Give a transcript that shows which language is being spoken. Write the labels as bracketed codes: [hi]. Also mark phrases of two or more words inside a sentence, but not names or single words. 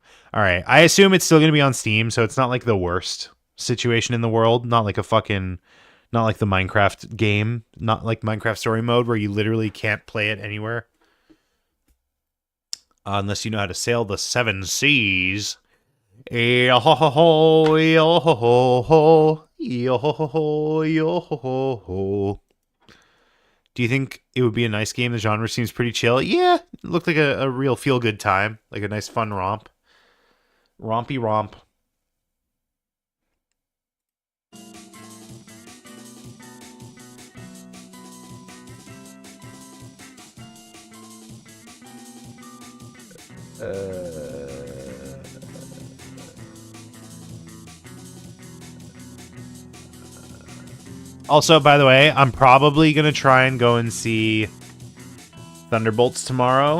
[en] All right, I assume it's still going to be on Steam, so it's not like the worst situation in the world. Not like the Minecraft game, not like Minecraft story mode where you literally can't play it anywhere. Unless you know how to sail the 7 seas. Yo-ho-ho-ho, yo-ho-ho-ho, yo-ho-ho-ho, yo-ho-ho-ho. Do you think it would be a nice game? The genre seems pretty chill. Yeah, it looked like a real feel-good time. Like a nice fun romp. Rompy romp. Also, by the way, I'm probably going to try and go and see Thunderbolts tomorrow.